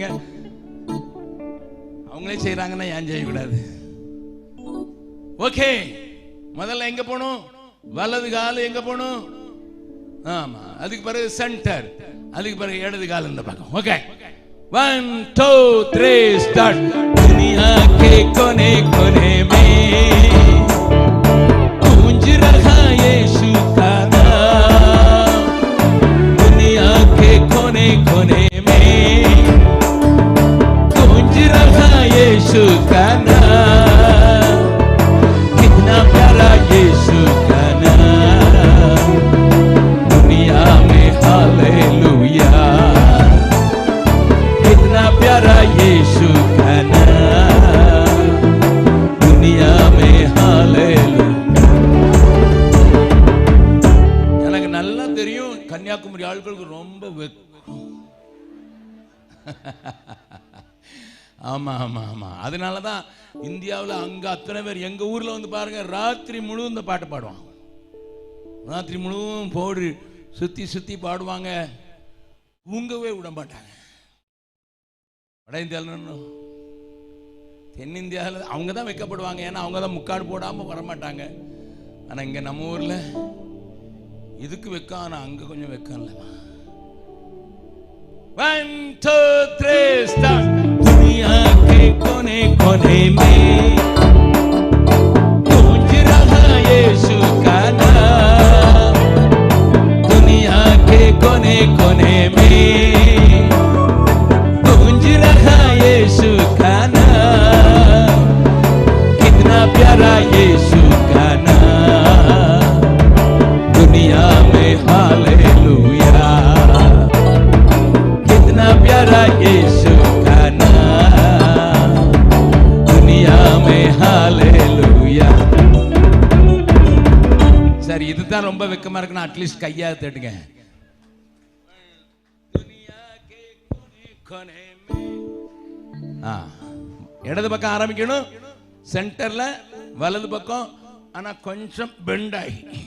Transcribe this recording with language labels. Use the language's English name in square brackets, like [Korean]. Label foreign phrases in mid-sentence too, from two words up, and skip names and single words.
[Tamil] அவங்களே செய்கிறாங்கன்னா ஏன் செய்யக்கூடாது? ஓகே, முதல்ல எங்கே போகணும்? வலது கால் எங்கே போகணும்? ஆமாம், அதுக்கு பிறகு சென்டர், அதுக்கு பிறகு இடது கால் இந்த பக்கம். ஓகே, 1 2 3 ஸ்டார்ட். [Hindi] दुनिया के कोने कोने में गूंज रहा यीशु का नाम, दुनिया के कोने कोने में गूंज रहा यीशु का नाम, कितना प्यारा यीशु का नाम, दुनिया में हालेलुया, कितना प्यारा यीशु का नाम, दुनिया में हालेलुया. [Tamil] எனக்கு நல்லா தெரியும் கன்னியாகுமரி ஆட்களுக்கு ரொம்ப ஆமா ஆமா ஆமா, அதனால தான் இந்தியாவில் அங்க அத்தனை பேர் எங்க ஊர்ல வந்து பாருங்க, ராத்திரி முழுவதும் இந்த பாட்டு பாடுவாங்க, ராத்திரி முழுவதும் போடு சுத்தி சுத்தி பாடுவாங்க, தூங்கவே விட மாட்டாங்க. வட இந்தியாவில், தென்னிந்தியாவில் அவங்க தான் வைக்கப்படுவாங்க, ஏன்னா அவங்க தான் முக்காடு போடாமல் வரமாட்டாங்க. ஆனால் இங்கே நம்ம ஊரில் இதுக்கு வைக்க, ஆனால் அங்கே கொஞ்சம் வைக்கல. 1 2 3 ஸ்டார்ட். [Hindi] दुनिया के कोने कोने में गूंज रहा यीशु का नाम, दुनिया के कोने कोने में गूंज रहा यीशु का नाम, कितना प्यारा यीशु का नाम, दुनिया में हालेलुया, कितना प्यारा यीशु का नाम, दुनिया में हालेलुया. [Tamil] சரி, இதுதான் ரொம்ப வெக்கமா இருக்குன்னா அட்லீஸ்ட் கையா தட்டுங்க. இடது பக்கம் ஆரம்பிக்கணும், சென்டர்ல வலது பக்கம், ஆனா கொஞ்சம் பெண்ட் ஆகி.